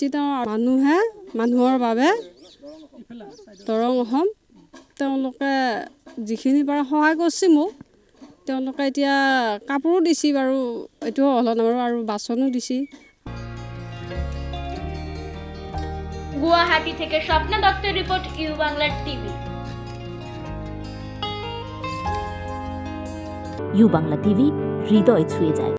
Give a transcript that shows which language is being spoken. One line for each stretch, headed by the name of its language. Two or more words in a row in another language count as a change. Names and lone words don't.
Assamese: তেওঁ মানুহৰ বাবে দৰং অসম তেওঁলোকে যিখিনি পাৰে সহায় কৰিছে মোক। তেওঁলোকে এতিয়া কাপোৰো দিছে বাৰু, এইটো হ'ল আৰু বাচনো দিছে।
Bangla: গুৱাহাটী থেকে স্বপ্না দত্তের রিপোর্ট, ইউ বাংলা টিভি। ইউ বাংলা টিভি হৃদয় ছুঁয়ে যায়।